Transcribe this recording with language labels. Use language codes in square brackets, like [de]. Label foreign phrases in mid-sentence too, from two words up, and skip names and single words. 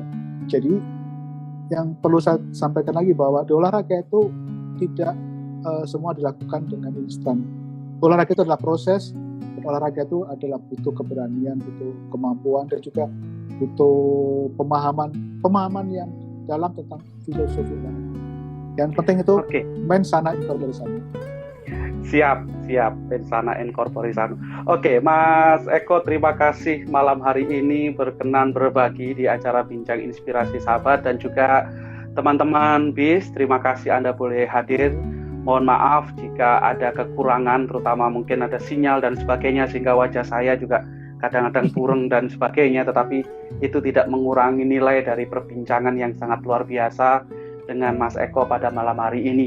[id] Jadi yang perlu saya sampaikan lagi bahwa di olahraga itu tidak semua dilakukan dengan instan. Olahraga itu adalah proses, dan olahraga itu adalah butuh keberanian, butuh kemampuan, dan juga butuh pemahaman yang dalam tentang filosofi olahraga. Yang penting itu [la] mens sana in corpore sano. [id] Siap, [la] mensana in corpore sano. [id] Oke, Mas Eko, terima kasih malam hari ini berkenan berbagi di acara Bincang Inspirasi Sahabat, dan juga teman-teman BIS, terima kasih Anda boleh hadir. Mohon maaf jika ada kekurangan, terutama mungkin ada sinyal dan sebagainya, sehingga wajah saya juga kadang-kadang kurang dan sebagainya, tetapi itu tidak mengurangi nilai dari perbincangan yang sangat luar biasa dengan Mas Eko pada malam hari ini.